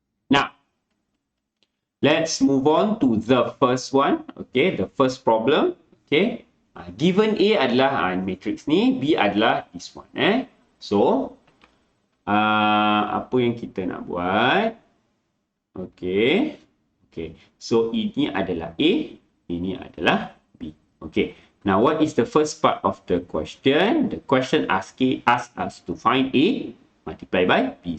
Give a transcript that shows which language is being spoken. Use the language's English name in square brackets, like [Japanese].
[English] Now, let's move on to the first one. Okay, the first problem. Okay. [Malay] Given A adalah matrix ni, B adalah [English] this one. [Malay] So, apa yang kita nak buat? Okay. Okay. So, ini adalah A, ini adalah B. [English] Okay. Now, what is the first part of the question? The question asks us to find A multiplied by B.